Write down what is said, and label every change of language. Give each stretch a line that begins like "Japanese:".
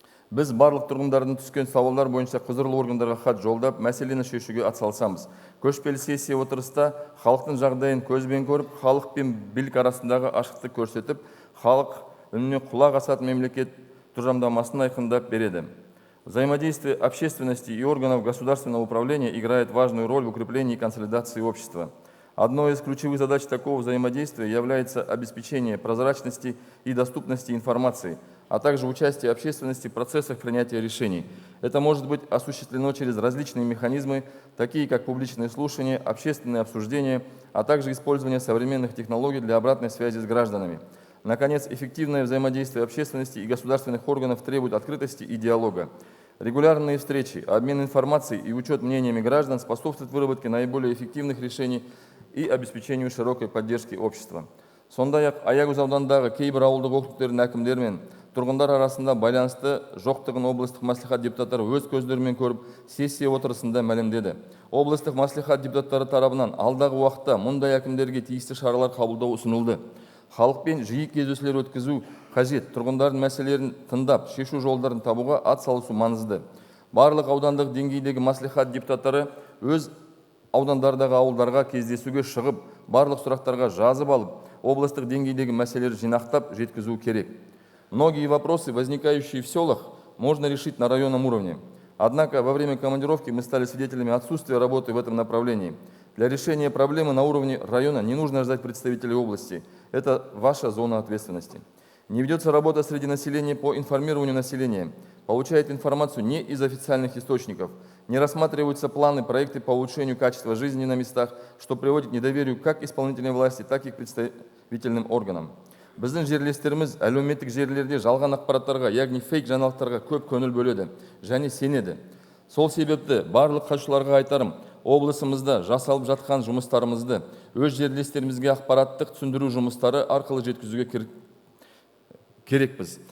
Kazakh: Біз барлық тұрғындардың түскен сауалдар бойынша құзырлы органдарға хат жолдап, мәселені шешуге атсалысамыз. Көшпелі сессия отырыста халықтың жағдайын көзбен көріп, халық пен билік арасындағы ашықтық көрсетіп, халық үніне құлақ асатын мемлекет тұжырымдамасын айқындап береді.
Russian: Взаимодействие общественности и органов государственного управления играет важную роль в укреплении и консолидации общества. Одной из ключевых задач такого взаимодействия является обеспечение прозрачности и доступности информации, а также участие общественности в процессах принятия решений. Это может быть осуществлено через различные механизмы, такие как публичные слушания, общественные обсуждения, а также использование современных технологий для обратной связи с гражданами. Наконец, эффективное взаимодействие общественности и государственных органов требует открытости и диалога. Регулярные встречи, обмен информацией и учет мнениями граждан способствуют выработке наиболее эффективных решений и обеспечению широкой поддержки общества.
Kazakh: Сондай-ақ Аягөз ауданындағы кейбір ауылдық округтердің әкімдері мен тұрғындар арасында байланысты жоқтығын облыстық мәслихат депутаттары өз көздерімен көріп, сессия отырысында мәлімдеді. Облыстық мәслихат депутаттары тарабынан алдағы уақытта мұндай әкімдерге тиісті шаралар қабылдау ұсынылды. халықпен жиі кездесулер өткізу қажет. Тұрғындардың мәселелерін тыңдап, шешу жолдарын табуға ат салысу маңызды. Барлық аудандық деңгейдегі мәслихат депутаттары өз аудандардағы ауылдарға кездесуге шығып, барлық сұрақтарға жазып алып, облыстық деңгейдегі мәселелерді жинақтап жеткізу керек.
Russian: Многие вопросы, возникающие в селах, можно решить на районном уровне. Однако во время командировки мы стали свидетелями отсутствия работы в этом направлении. Для решения проблемы на уровне района не нужно ждать представителей области. Это ваша зона ответственности. Не ведется работа среди населения по информированию населения. Получает информацию не из официальных источников. Не рассматриваются планы, проекты по улучшению качества жизни на местах, что приводит к недоверию как исполнительной власти, так и к представительным органам.
Kazakh: Біздің жерлестеріміз әлеуметтік жерлерде жалған ақпараттарға, яғни фейк жаңалықтарға көп көңіл бөледі және сенеді. Сол себепті барлық қатысушыларға айтарым, облысымызда жасалып жатқан жұмыстарымызды өз жерлестерімізге ақпараттық түсіндіру жұмыстары арқылы жеткізуге керекпіз.